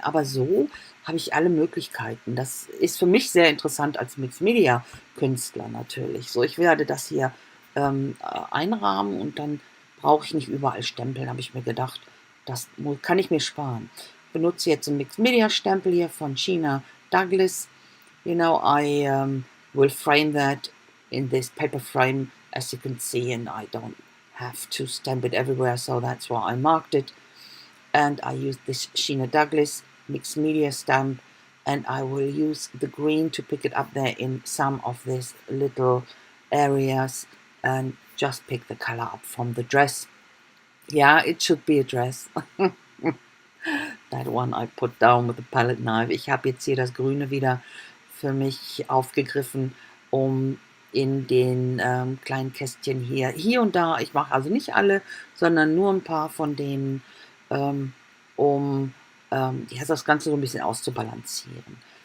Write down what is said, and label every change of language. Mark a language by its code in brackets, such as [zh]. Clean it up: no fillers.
[de] Aber so habe ich alle Möglichkeiten. Das ist für mich sehr interessant als Mixed-Media-Künstler natürlich. So, ich werde das hier einrahmen und dann brauche ich nicht überall stempeln, habe ich mir gedacht. Das kann ich mir sparen. Ich benutze jetzt einen Mixed-Media-Stempel hier von China Douglas. [en] You know, I will frame that in this paper frame, as you can see, and I don't have to stamp it everywhere, so that's why I marked it. And I use this Sheena Douglas mixed media stamp, and I will use the green to pick it up there in some of these little areas and just pick the color up from the dress. Yeah, it should be a dress. That one I put down with the palette knife. [de] Ich habe jetzt hier das Grüne wieder für mich aufgegriffen, um in den kleinen Kästchen hier und da, ich mache also nicht alle, sondern nur ein paar von denen, um das Ganze so ein bisschen auszubalancieren.